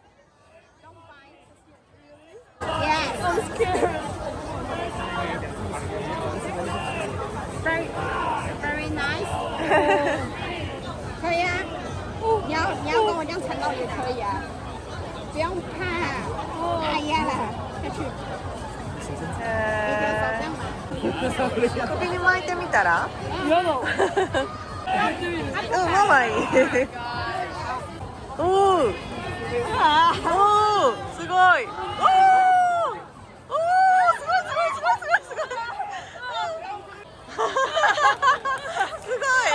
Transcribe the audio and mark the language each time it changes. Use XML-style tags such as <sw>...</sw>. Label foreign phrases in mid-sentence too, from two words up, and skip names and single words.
<en>Very nice</en> <zh>可以啊，你要跟我这样缠绕也可以啊，不用怕。哎呀，下去。</zh> <ja>首に巻いてみたら？嫌だ。ママいい。おお。おお、すごい。おお。おお、すごいすごいすごいすごい。すごい。</ja>